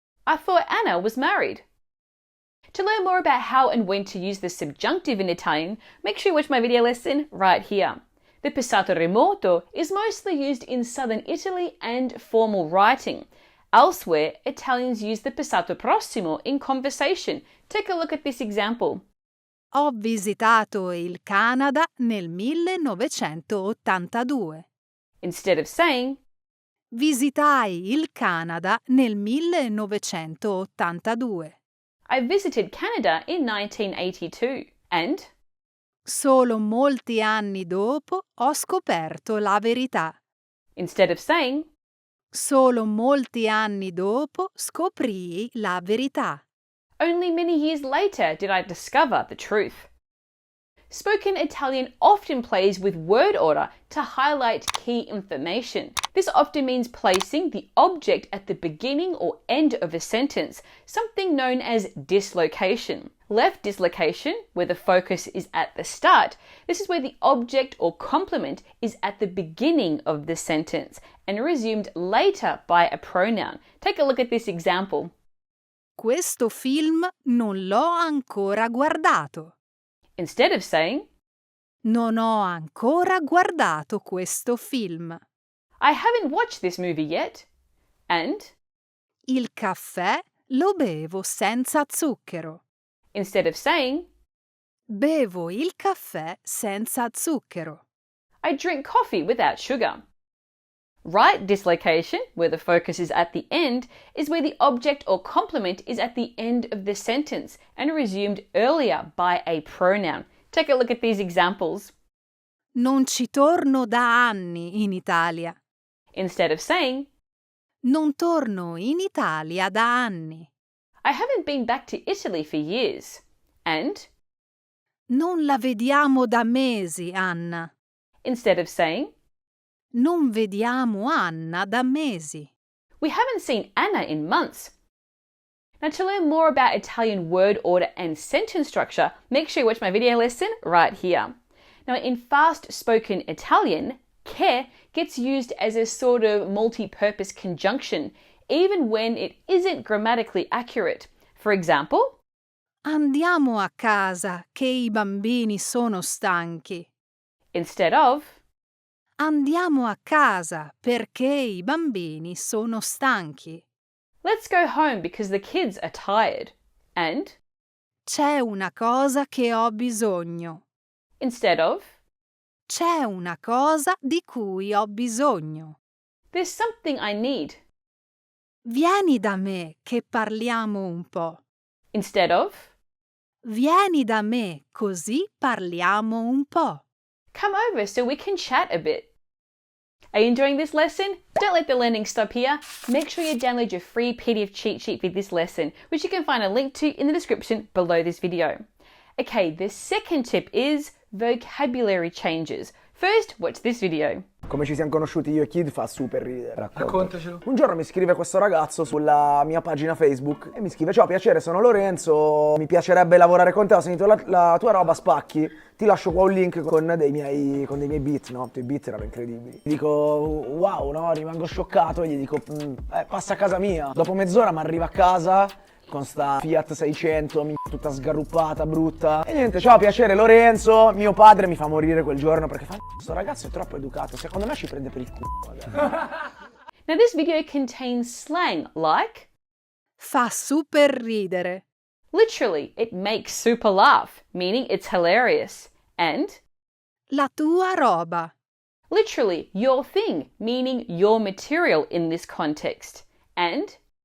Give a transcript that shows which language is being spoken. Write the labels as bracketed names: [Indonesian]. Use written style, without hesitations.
[English] I thought Anna was married. To learn more about how and when to use the subjunctive in Italian, make sure you watch my video lesson right here. The passato remoto is mostly used in southern Italy and formal writing. Elsewhere, Italians use the passato prossimo in conversation. Take a look at this example. [Italian] Ho visitato il Canada nel 1982. [English] Instead of saying, [Italian] Visitai il Canada nel 1982. [English] I visited Canada in 1982. And [Italian] Solo molti anni dopo ho scoperto la verità. [English] instead of saying, [Italian] Solo molti anni dopo scoprii la verità. [English] only many years later did I discover the truth. Spoken Italian often plays with word order to highlight key information. This often means placing the object at the beginning or end of a sentence, something known as dislocation. Left dislocation, where the focus is at the start, this is where the object or complement is at the beginning of the sentence and resumed later by a pronoun. Take a look at this example. [Italian] Questo film non l'ho ancora guardato. [English] Instead of saying, [Italian] Non ho ancora guardato questo film. [English] I haven't watched this movie yet. And [Italian] Il caffè lo bevo senza zucchero. [English] instead of saying, [Italian] Bevo il caffè senza zucchero. [English] I drink coffee without sugar. Right dislocation, where the focus is at the end, is where the object or complement is at the end of the sentence and resumed earlier by a pronoun. Take a look at these examples. [Italian] Non ci torno da anni in Italia. [English] Instead of saying, [Italian] Non torno in Italia da anni. [English] I haven't been back to Italy for years. And [Italian] Non la vediamo da mesi, Anna. [English] instead of saying, [Italian] Non vediamo Anna da mesi. [English] we haven't seen Anna in months. Now, to learn more about Italian word order and sentence structure, make sure you watch my video lesson right here. Now, in fast-spoken Italian, che gets used as a sort of multi-purpose conjunction, even when it isn't grammatically accurate. For example, [Italian] Andiamo a casa che i bambini sono stanchi. [English] instead of, [Italian] Andiamo a casa perché i bambini sono stanchi. [English] let's go home because the kids are tired. And [Italian] C'è una cosa che ho bisogno. [English] instead of, [Italian] C'è una cosa di cui ho bisogno. [English] there's something I need. [Italian] Vieni da me che parliamo un po'. [English] Instead of, [Italian] Vieni da me così parliamo un po'. [English] come over so we can chat a bit. Are you enjoying this lesson? Don't let the learning stop here. Make sure you download your free PDF cheat sheet for this lesson, which you can find a link to in the description below this video. Okay, the second tip is vocabulary changes. First, watch this video. [Italian] Come ci siamo conosciuti io e Kid fa super ridere. Raccontacelo. Un giorno mi scrive questo ragazzo sulla mia pagina Facebook e mi scrive: ciao, piacere, sono Lorenzo, mi piacerebbe lavorare con te, ho sentito la tua roba, spacchi, ti lascio qua un link con dei miei beat, no? I tuoi beat erano incredibili. Gli dico: wow, no, rimango scioccato, e gli dico: passa a casa mia. Dopo mezz'ora mi arriva a casa con sta Fiat 600, tutta sgarruppata, brutta. E niente, ciao, piacere Lorenzo, mio padre mi fa morire quel giorno perché fa: sto ragazzo è troppo educato, secondo me ci prende per il culo. [English] Now, this video contains slang like, [Italian] Fa super ridere. [English] literally, it makes super laugh, meaning it's hilarious, and [Italian] La tua roba. [English] literally, your thing, meaning your material in this context, and